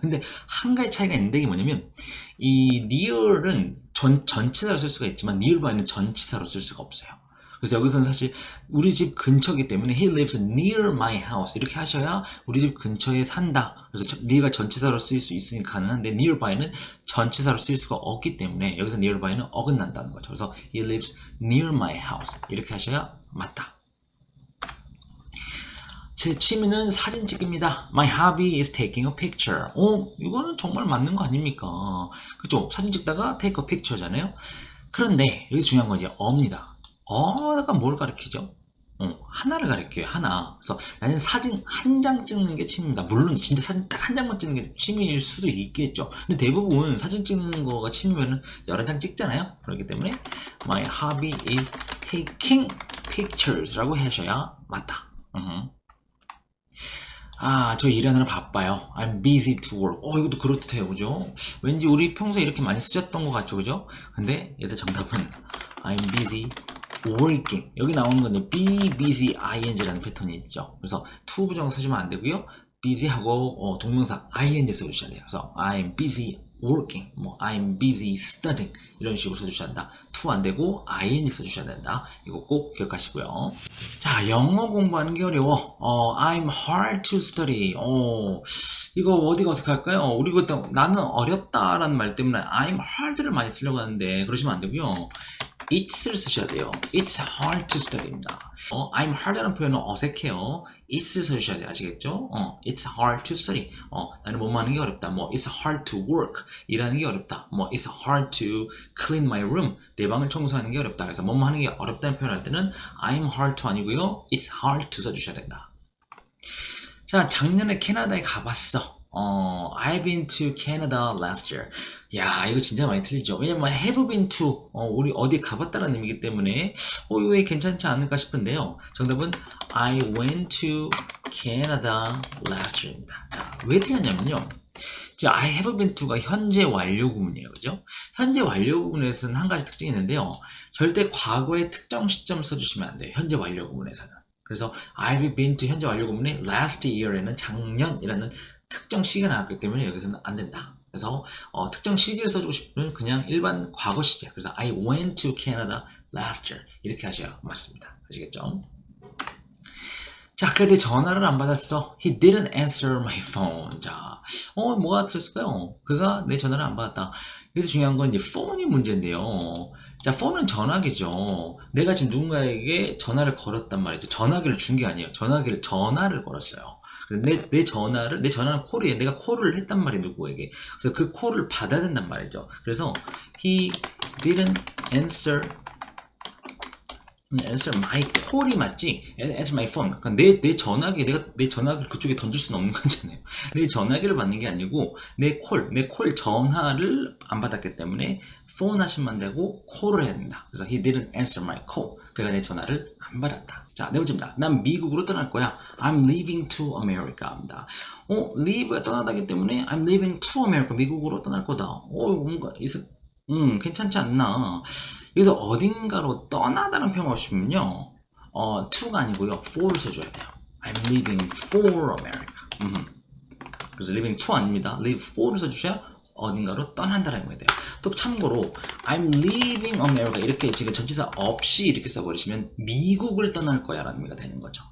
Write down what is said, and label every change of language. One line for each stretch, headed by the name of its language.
Korean: 근데 한 가지 차이가 있는데 이게 뭐냐면 이 near은 전치사로 쓸 수가 있지만 nearby는 전치사로 쓸 수가 없어요. 그래서 여기서는 사실 우리 집 근처이기 때문에
English: he lives near my house
Korean: 이렇게 하셔야 우리 집 근처에 산다. 그래서 near가 전치사로 쓰일 수 있으니까 가능한데 nearby는 전치사로 쓰일 수가 없기 때문에 여기서 nearby는 어긋난다는 거죠. 그래서
English: he lives near my house
Korean: 이렇게 하셔야 맞다. 제 취미는 사진 찍기입니다.
English: My hobby is taking a picture.
Korean: 이거는 정말 맞는 거 아닙니까? 그죠? 사진 찍다가
English: take a picture
Korean: 잖아요. 그런데 여기 중요한 건 이제 어입니다. 어가 뭘 가리키죠? 하나를 가리켜요. 하나. 그래서 나는 사진 한 장 찍는 게 취미입니다. 물론 진짜 사진 딱 한 장만 찍는 게 취미일 수도 있겠죠. 근데 대부분 사진 찍는 거가 취미면은 여러 장 찍잖아요. 그렇기 때문에
English: my hobby is taking pictures
Korean: 라고 하셔야 맞다. 저 일하느라 바빠요.
English: I'm busy to work.
Korean: 이것도 그렇듯해요. 그죠? 왠지 우리 평소에 이렇게 많이 쓰셨던 것 같죠. 그죠? 근데 여기서 정답은
English: I'm busy working.
Korean: 여기 나오는 건 be busy ing라는 패턴이 있죠. 그래서 to 부정사 쓰시면 안 되고요. busy하고 동명사 ing 써주셔야 돼요.
English: 그래서 I'm busy working, I'm busy studying
Korean: 이런 식으로 써주셔야 한다. to 안 되고 ing 써주셔야 된다. 이거 꼭 기억하시고요. 자, 영어 공부하는 게 어려워.
English: I'm hard to study.
Korean: 이거 어디가 어색할까요? 우리 그때 나는 어렵다라는 말 때문에
English: I'm hard
Korean: 를 많이 쓰려고 하는데 그러시면 안 되고요. it's를 쓰셔야 돼요.
English: It's hard to study입니다.
Korean: I'm hard라는 표현은 어색해요. it's를 써주셔야 돼요. 아시겠죠?
English: It's hard to study.
Korean: 나는 뭐뭐 하는 게 어렵다. 뭐
English: it's hard to work.
Korean: 일하는 게 어렵다.
English: 뭐 it's hard to clean my room.
Korean: 내 방을 청소하는 게 어렵다. 그래서 뭐뭐 하는 게 어렵다는 표현할 때는
English: I'm hard to
Korean: 아니고요.
English: It's hard to 써주셔야 된다.
Korean: 자, 작년에 캐나다에 가봤어.
English: I've been to Canada last year.
Korean: 야, 이거 진짜 많이 틀리죠. 왜냐면
English: have been to
Korean: 우리 어디 가봤다는 의미이기 때문에 왜 괜찮지 않을까 싶은데요. 정답은
English: I went to Canada last year입니다.
Korean: 자, 왜 틀렸냐면요. 자, I have been to가 현재 완료 구문이에요. 그죠? 현재 완료 구문에서는 한 가지 특징이 있는데요. 절대 과거의 특정 시점 써주시면 안 돼요. 현재 완료 구문에서는. 그래서 I've been to 현재 완료 구문에 last year에는 작년이라는 특정 시기가 나왔기 때문에 여기서는 안 된다. 그래서 특정 시기를 써주고 싶으면 그냥 일반 과거 시제. 그래서
English: I went to Canada last year
Korean: 이렇게 하셔야 맞습니다. 아시겠죠? 자, 그래 전화를 안 받았어.
English: He didn't answer my phone.
Korean: 자, 뭐가 틀렸을까요? 그가 내 전화를 안 받았다. 여기서 중요한 건 이제 phone이 문제인데요. 자, phone은 전화기죠. 내가 지금 누군가에게 전화를 걸었단 말이죠. 전화기를 준 게 아니에요. 전화를 걸었어요. 내 전화는 콜이에요. 내가 콜을 했단 말이에요, 누구에게. 그래서 그 콜을 받아야 된단 말이죠.
English: 그래서 he didn't answer my call이 맞지? answer my phone.
Korean: 그러니까 내 전화기, 내가 내 전화기를 그쪽에 던질 수는 없는 거잖아요. 내 전화기를 받는 게 아니고 내 콜 전화를 안 받았기 때문에 phone 하시면 안 되고 콜을 해야 된다.
English: 그래서 he didn't answer my call.
Korean: 그가 내 전화를 안 받았다. 자, 네 번째입니다. 난 미국으로 떠날 거야.
English: I'm leaving to America입니다.
Korean: leave가 떠나다기 때문에
English: I'm leaving to America.
Korean: 미국으로 떠날 거다. 뭔가 괜찮지 않나. 여기서 어딘가로 떠나다는 표현 오시면요. to가 아니고요. for를 써줘야 돼요.
English: I'm leaving for America.
Korean: 그래서 leaving to 아닙니다. leave for를 써주셔야 어딘가로 떠난다라는 거예요. 또 참고로
English: I'm leaving America
Korean: 이렇게 지금 전치사 없이 이렇게 써버리시면 미국을 떠날 거야 라는 의미가 되는 거죠.